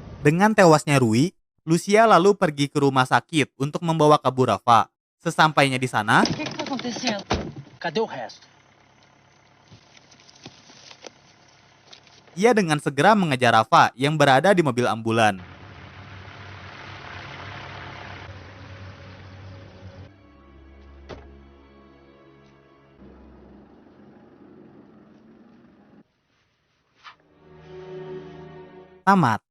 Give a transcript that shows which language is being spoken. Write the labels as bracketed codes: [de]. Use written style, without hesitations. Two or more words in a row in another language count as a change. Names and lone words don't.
[id] Dengan tewasnya Rui, Lucia lalu pergi ke rumah sakit untuk membawa kabur Rafa. Sesampainya di sana, [pt] O que tá acontecendo? Cadê o resto? [id] ia dengan segera mengejar Rafa yang berada di mobil ambulan. Tamat.